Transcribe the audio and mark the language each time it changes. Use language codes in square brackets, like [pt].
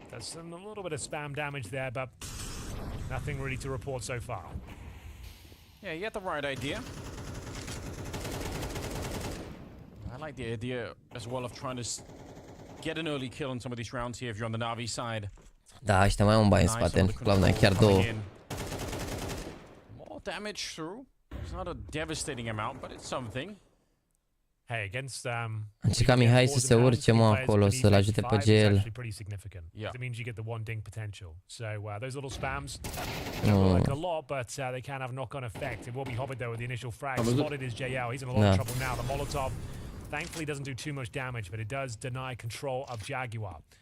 [en] There's a little bit of spam damage there, but nothing really to report so far. Yeah, you had the right idea. I like the idea as well of trying to get an early kill in some of these rounds here if you're on the NaVi side. [ro] Da, ăștia mai au un bai în spate, Cloud9, chiar 2. [en] More damage through. It's not a devastating amount, but it's something. Hey, against [ro] încerca Mihai să se urce, mă, acolo, să-l ajute pe GL. [en] It means you get the 1 ding potential. So those little spams don't look like a lot, but they can have knock-on effect. It will be Hobbit though with the initial frag. Spotted is JL. He's in a lot of trouble now. The Molotov thankfully doesn't do too much damage, but it does deny control of Jaguar.